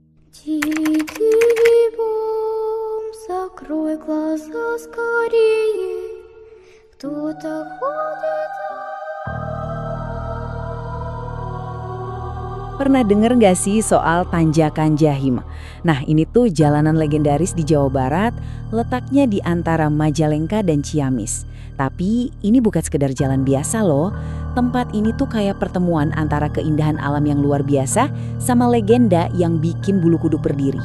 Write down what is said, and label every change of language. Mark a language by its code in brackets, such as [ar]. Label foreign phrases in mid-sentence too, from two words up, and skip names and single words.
[ru] Тихий бом, закрой глаза скорее. Кто-то ходит. [id] Pernah denger nggak sih soal Tanjakan Jahim? Nah, ini tuh jalanan legendaris di Jawa Barat, letaknya di antara Majalengka dan Ciamis. Tapi ini bukan sekedar jalan biasa loh. Tempat ini tuh kayak pertemuan antara keindahan alam yang luar biasa sama legenda yang bikin bulu kuduk berdiri.